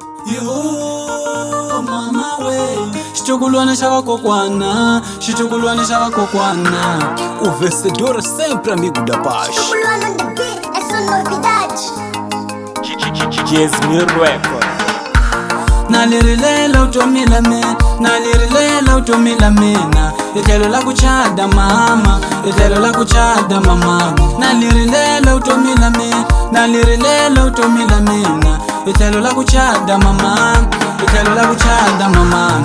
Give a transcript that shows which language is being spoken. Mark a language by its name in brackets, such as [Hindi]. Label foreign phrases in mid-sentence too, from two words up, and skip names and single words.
[Tsonga] Yo mama we, xitukulwana xa vakokwana, xitukulwana xa vakokwana. [Portuguese] O vencedor é sempre amigo da paz. [English] Xitukulwana on the beat, [Portuguese] essa novidade. Jasmine Record. [Tsonga] Nalirilela utomila mina, nalirilela utomila mina. Itlhelo la ku chada mama, itlhelo la ku chada mama. Nalirilela utomila mina, nalirilela utomila mina. Itlhelo la ku chada mama, itlhelo la ku chada mama.